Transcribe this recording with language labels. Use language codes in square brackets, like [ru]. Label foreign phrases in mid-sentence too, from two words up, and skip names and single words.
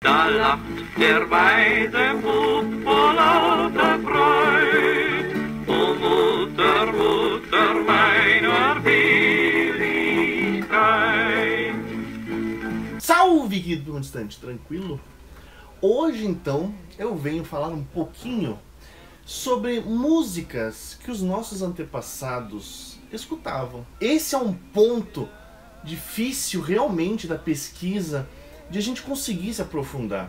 [de] Da lacht der Weidebub vor lauter Freud. O Mutter, Mutter meiner Billigkeit. [pt] Salve, querido constante, tranquilo? Hoje, então, eu venho falar um pouquinho sobre músicas que os nossos antepassados escutavam. Esse é um ponto difícil realmente da pesquisa de a gente conseguir se aprofundar.